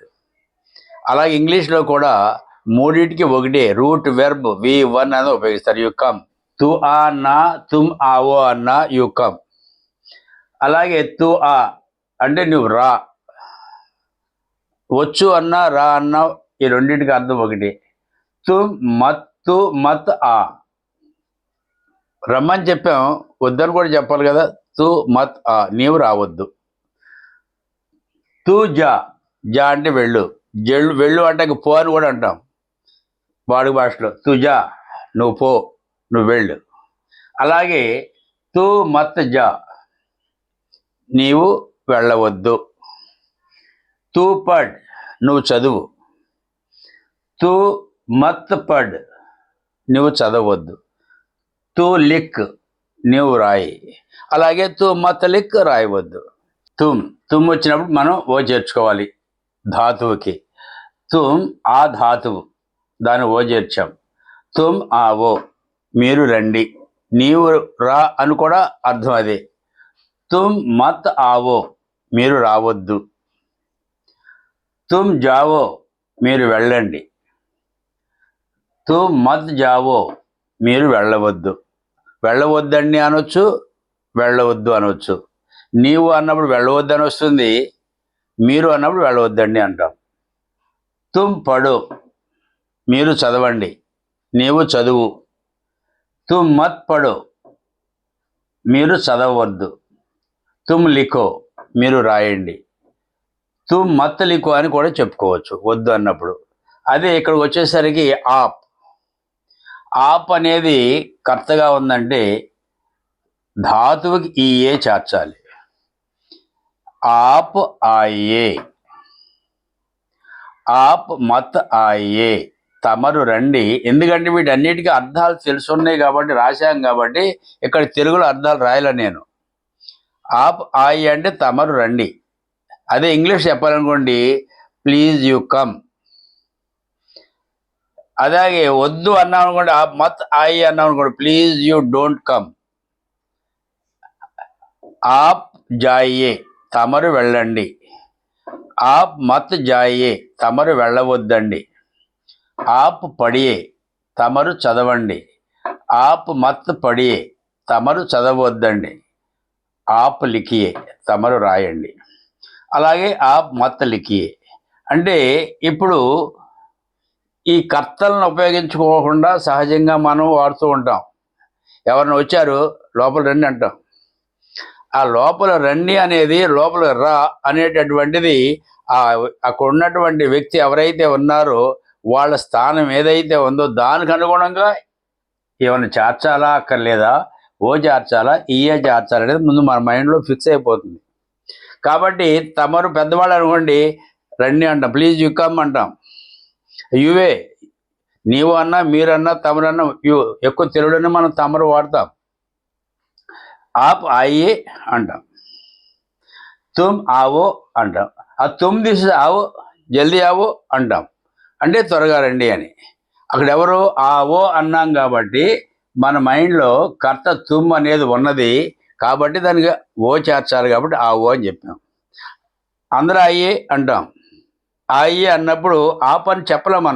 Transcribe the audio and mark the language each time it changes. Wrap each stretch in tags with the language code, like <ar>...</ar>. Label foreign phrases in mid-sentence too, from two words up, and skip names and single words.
<te>అలాగే ఇంగ్లీష్లో కూడా మూడింటికి ఒకటే</te> <en>root verb</en> <te>V1 అని ఉపయోగిస్తారు.</te> <en>you come.</en> <hi>तू आ అన్నా, तुम आओ అన్నా</hi> <en>you come.</en> <te>అలాగే</te> <hi>तू आ</hi> <te>అంటే నువ్వు రా, వచ్చు అన్నా రా అన్నా ఈ రెండింటికి అర్థం ఒకటి.</te> <hi>तुम मत आ,</hi> <te>రమ్మని చెప్పాం, వద్దని కూడా చెప్పాలి కదా.</te> <hi>तू मत आ,</hi> <te>నీవు రావద్దు.</te> <hi>तू जा,</hi> <te>జా అంటే వెళ్ళు, వెళ్ళు అంటే పో అని కూడా అంటాం వాడుక భాషలో.</te> <hi>तू जा,</hi> <te>నువ్వు పో, నువ్వు వెళ్ళు. అలాగే</te> <hi>तू मत जा,</hi> <te>నీవు వెళ్ళవద్దు.</te> <hi>तू पढ़,</hi> <te>నువ్వు చదువు.</te> <hi>तू मत पढ़,</hi> <te>నువ్వు చదవద్దు.</te> <hi>तू लिख,</hi> <te>నీవు రాయి. అలాగే</te> <hi>तू मत लिख,</hi> <te>రాయవద్దు. తుమ్ వచ్చినప్పుడు మనం ఓ చేర్చుకోవాలి ధాతువుకి.</te> <hi>तुम आ</hi> <te>ధాతువు, దాన్ని ఓ చేర్చాం.</te> <hi>तुम आओ,</hi> <te>మీరు రండి. నీవు రా అని కూడా అర్థం అదే.</te> <hi>तुम मत आओ,</hi> <te>మీరు రావద్దు.</te> <hi>तुम जाओ,</hi> <te>మీరు వెళ్ళండి.</te> <hi>तुम मत जाओ,</hi> <te>మీరు వెళ్ళవద్దు. వెళ్ళవద్దండి అనొచ్చు, వెళ్ళవద్దు అనొచ్చు. నీవు అన్నప్పుడు వెళ్ళవద్దు అని వస్తుంది, మీరు అన్నప్పుడు వెళ్ళవద్దండి అంటాం.</te> <hi>तुम पढ़ो,</hi> <te>మీరు చదవండి, నీవు చదువు.</te> <hi>तुम मत पढ़ो,</hi> <te>మీరు చదవవద్దు.</te> <hi>तुम लिखो,</hi> <te>మీరు రాయండి.</te> <hi>तुम मत लिखो</hi> <te>అని కూడా చెప్పుకోవచ్చు వద్దు అన్నప్పుడు. అదే ఇక్కడికి వచ్చేసరికి ఆప్ అనేది కర్తగా ఉందంటే ధాతువుకి ఈ ఏ చేర్చాలి.</te> <hi>आप आये, आप मत आये,</hi> <te>తమరు రండి. ఎందుకంటే వీటన్నిటికీ అర్థాలు తెలుసున్నాయి కాబట్టి, రాశాం కాబట్టి ఇక్కడ తెలుగులో అర్థాలు రాయలే నేను.</te> <hi>आप आये</hi> <te>అంటే తమరు రండి. అదే ఇంగ్లీష్ చెప్పాలనుకోండి,</te> <en>please you come.</en> <te>అలాగే వద్దు అన్నాం అనుకోండి,</te> <hi>आप मत आये</hi> <te>అన్నాం అనుకోండి,</te> <en>please you don't come.</en> <hi>आप जाये,</hi> <te>తమరు వెళ్ళండి.</te> <hi>आप मत जाये,</hi> <te>తమరు వెళ్ళవద్దండి.</te> <hi>आप पढ़िये,</hi> <te>తమరు చదవండి.</te> <hi>आप मत पढ़िये,</hi> <te>తమరు చదవద్దండి.</te> <hi>आप लिखिये,</hi> <te>తమరు రాయండి. అలాగే</te> <hi>आप मत लिखिये</hi> <te>అంటే ఇప్పుడు ఈ కర్తలను ఉపయోగించుకోకుండా సహజంగా మనం వాడుతూ ఉంటాం. ఎవరిని వచ్చారు లోపల రండి అంటాం. ఆ లోపల రండి అనేది, లోపల రా అనేటటువంటిది అక్కడ ఉన్నటువంటి వ్యక్తి ఎవరైతే ఉన్నారో వాళ్ళ స్థానం ఏదైతే ఉందో దానికి అనుగుణంగా ఏమైనా చేర్చాలా అక్కర్లేదా, ఓ చేర్చాలా ఈఏ చేర్చాలా అనేది ముందు మన మైండ్లో ఫిక్స్ అయిపోతుంది. కాబట్టి తమరు పెద్దవాళ్ళు అనుకోండి, రండి అంటాం,</te> <en>please you come</en> <te>అంటాం. యువే, నీవు అన్నా మీరన్నా తమరన్నా ఎక్కువ తెలుగులోనే మనం తమరు వాడతాం.</te> <hi>आप आये అంటాం. तुम आओ</hi> <te>అంటాం. ఆ తుమ్ తీసి</te> <hi>आओ, जल्दी आओ</hi> <te>అంటాం, అంటే త్వరగా రండి అని. అక్కడ ఎవరు ఆవో అన్నాం కాబట్టి మన మైండ్లో కర్త తుమ్ అనేది ఉన్నది కాబట్టి దానికి ఓ చేర్చాలి కాబట్టి ఆవో అని చెప్పాం. అందరూ అయ్యే అంటాం. అయ్యే అన్నప్పుడు ఆ పని చెప్పలేం మనం.</te>